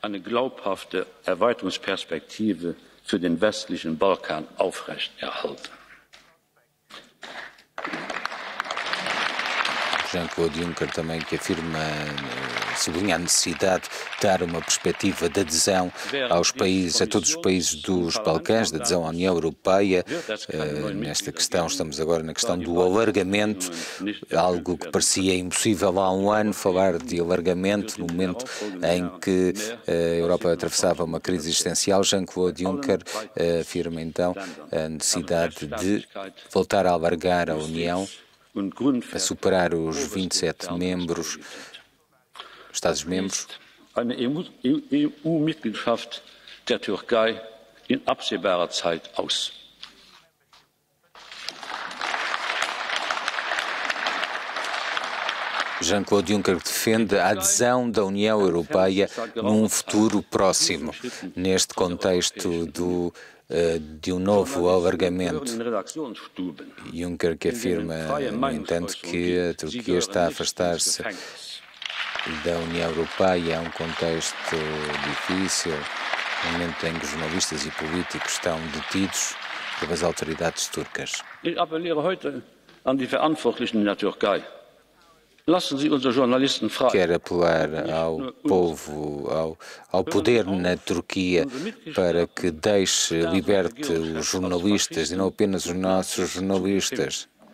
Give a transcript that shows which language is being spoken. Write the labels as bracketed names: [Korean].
[German] Eine glaubhafte Erweiterungsperspektive für den westlichen Balkan aufrechterhalten. [Portuguese] Jean-Claude Juncker também que afirma, sublinha a necessidade de dar uma perspectiva de adesão aos países, a todos os países dos Balcãs, de adesão à União Europeia. Nesta questão, estamos agora na questão do alargamento, algo que parecia impossível há um ano, falar de alargamento no momento em que a Europa atravessava uma crise existencial. Jean-Claude Juncker afirma então a necessidade de voltar a alargar a União, a superar os 27 membros, Estados-membros. [German] Eine EU-Mitgliedschaft der Türkei in absehbarer Zeit aus. [Portuguese] Jean-Claude Juncker defende a adesão da União Europeia num futuro próximo, neste contexto de um novo alargamento. Juncker que afirma, no entanto, que a Turquia está a afastar-se da União Europeia, é um contexto difícil, no momento em que jornalistas e políticos estão detidos pelas autoridades turcas. [German] Ich appelliere heute an die Verantwortlichen der Türkei. Lassen Sie unsere Journalisten frei. [Portuguese] Quer apelar ao povo, ao poder na Turquia para que liberte os jornalistas e não apenas os nossos jornalistas.